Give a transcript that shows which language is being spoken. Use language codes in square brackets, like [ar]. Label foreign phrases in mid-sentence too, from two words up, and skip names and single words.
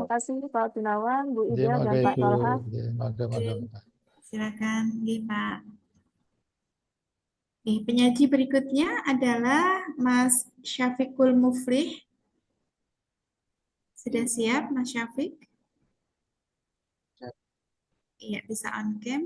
[id] kasih Pak Gunawan, Bu Nggih, Ida, dan mangga Pak Ibu. Tolha. [jv] Nggih, mangga [id] Oke, mangga. silakan, nggih, Pak. Penyaji berikutnya adalah Mas Syafiqul Muflih. Sudah siap, Mas Syafiq? Iya, bisa on cam.